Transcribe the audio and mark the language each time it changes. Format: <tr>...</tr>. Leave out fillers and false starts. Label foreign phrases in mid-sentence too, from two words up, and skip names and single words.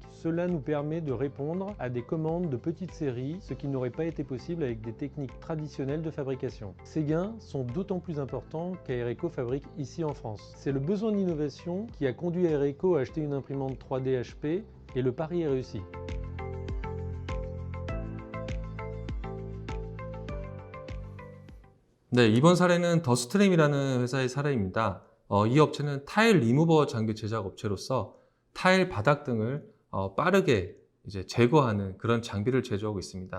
<fr>Cela nous permet de répondre à des commandes de petites séries, ce qui n'aurait pas été possible avec des techniques traditionnelles de fabrication. Ces gains sont d'autant plus importants qu'Aereco fabrique ici en France. C'est le besoin d'innovation qui a conduit Aereco à acheter une imprimante 3D HP, et le pari est réussi.</fr> <ko>네, 이번 사례는 더스트림이라는 회사의 사례입니다. 이 업체는 타일 리무버 장비 제작 업체로서 타일 바닥 등을 빠르게 이제 제거하는 그런 장비를 제조하고 있습니다.</ko>